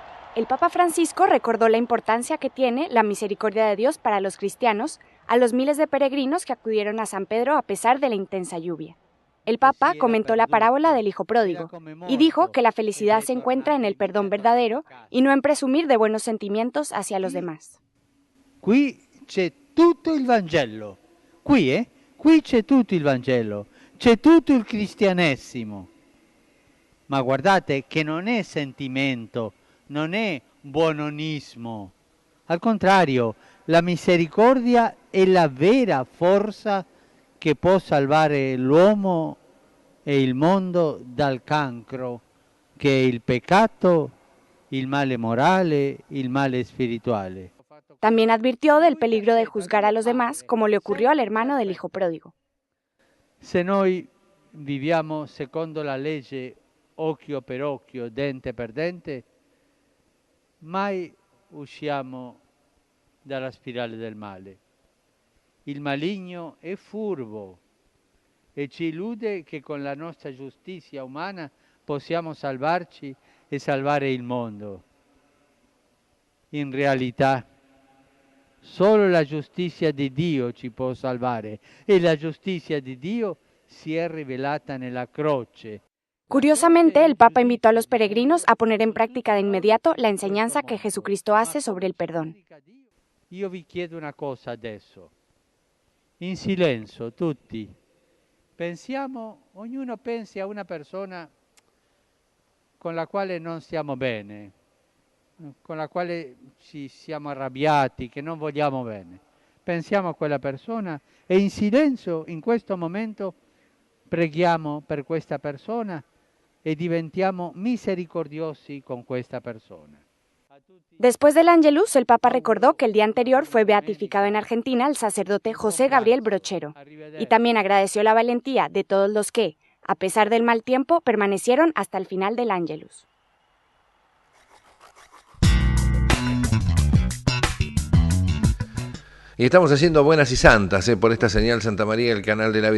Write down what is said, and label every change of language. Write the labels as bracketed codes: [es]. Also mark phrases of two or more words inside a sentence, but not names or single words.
[es] El Papa Francisco recordó la importancia que tiene la misericordia de Dios para los cristianos, a los miles de peregrinos que acudieron a San Pedro a pesar de la intensa lluvia. El Papa comentó la parábola del Hijo Pródigo y dijo que la felicidad se encuentra en el perdón verdadero y no en presumir de buenos sentimientos hacia los demás. [it] Qui c'è tutto il Vangelo, qui c'è tutto il Vangelo, c'è tutto il cristianesimo. Ma guardate che non è sentimento, non è buononismo. Al contrario, la misericordia è la vera forza che può salvare l'uomo e il mondo dal cancro, che è il peccato, il male morale, il male spirituale. [es] También advirtió del peligro de juzgar a los demás, como le ocurrió al hermano del Hijo Pródigo. [it] Se noi viviamo secondo la legge occhio per occhio, dente per dente, mai usciamo dalla spirale del male. Il maligno è furbo e ci illude che con la nostra giustizia umana possiamo salvarci e salvare il mondo. In realtà, solo la giustizia di Dio ci può salvare e la giustizia di Dio si è rivelata nella croce. [es] Curiosamente, el Papa invitó a los peregrinos a poner en práctica de inmediato la enseñanza que Jesucristo hace sobre el perdón. [it] Io vi chiedo una cosa adesso, in silenzio tutti, pensiamo, ognuno pensi a una persona con la quale non stiamo bene, con la quale ci siamo arrabbiati, che non vogliamo bene. Pensiamo a quella persona e in silenzio in questo momento preghiamo per questa persona e diventiamo misericordiosi con questa persona. [es] Después del Angelus, el Papa recordó que el día anterior fue beatificado en Argentina el sacerdote José Gabriel Brochero y también agradeció la valentía de todos los que, a pesar del mal tiempo, permanecieron hasta el final del Angelus. Y estamos haciendo buenas y santas por esta señal Santa María, el canal de la vida.